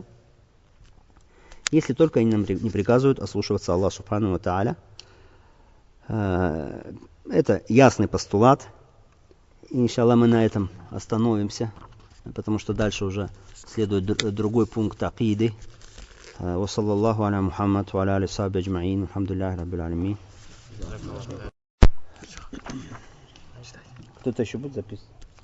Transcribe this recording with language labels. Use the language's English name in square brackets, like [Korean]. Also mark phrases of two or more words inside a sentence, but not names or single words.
[Russian] Если только они нам не приказывают ослушиваться [Arabic] الله سبحانه وتعالى. [Russian] Это ясный постулат. Иншаллах, мы на этом остановимся, потому что дальше уже следует другой пункт акиды. [Arabic] وصلى الله على محمد وعلى آله وصحبه أجمعين الحمد لله رب العالمين. [Russian] Кто-то еще будет записывать?